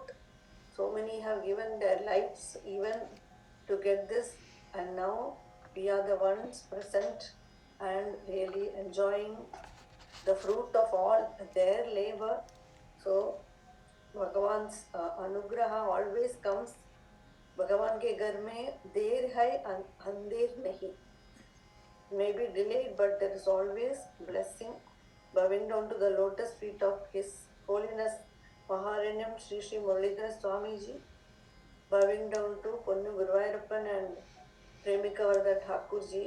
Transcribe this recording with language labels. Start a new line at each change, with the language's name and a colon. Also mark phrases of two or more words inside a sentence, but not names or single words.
English: So many have given their lives even to get this, and now we are the ones present and really enjoying the fruit of all their labor. So Bhagavan's anugraha always comes.
Hindi: भगवान के घर में देर है अंधेर नहीं.
English: May be delayed, but there is always blessing. Bowing down to the lotus feet of His Holiness Maharanyam Sri Sri Muralidhara Swamiji, bowing down to Ponnu Guruvayurappan and Premika Varada Thakurji.